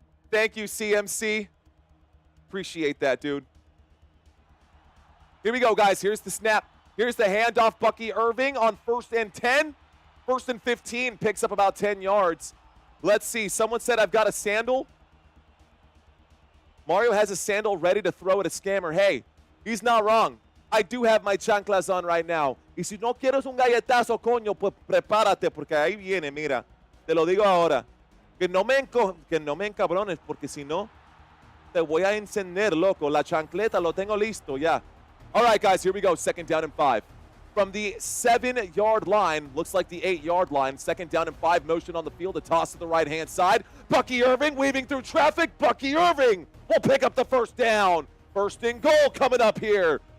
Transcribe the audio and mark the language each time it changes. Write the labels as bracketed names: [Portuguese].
[English] Thank you, CMC. Appreciate that, dude. Here we go, guys. Here's the snap. Here's the handoff. Bucky Irving on 1st and 10. 1st and 15 picks up about 10 yards. Let's see. Someone said I've got a sandal. Mario has a sandal ready to throw at a scammer. Hey, he's not wrong. I do have my chanclas on right now. [Spanish] Y si no quieres un galletazo, coño, pues prepárate, porque ahí viene, mira. Te lo digo ahora. Que no me encabrones, porque si no, te voy a encender, loco. La chancleta lo tengo listo, ya. [English] All right, guys, here we go. 2nd down and 5. From the 7-yard line, looks like the 8-yard line. 2nd down and 5, motion on the field. A toss to the right-hand side. Bucky Irving weaving through traffic. Bucky Irving will pick up the 1st down. 1st and goal coming up here.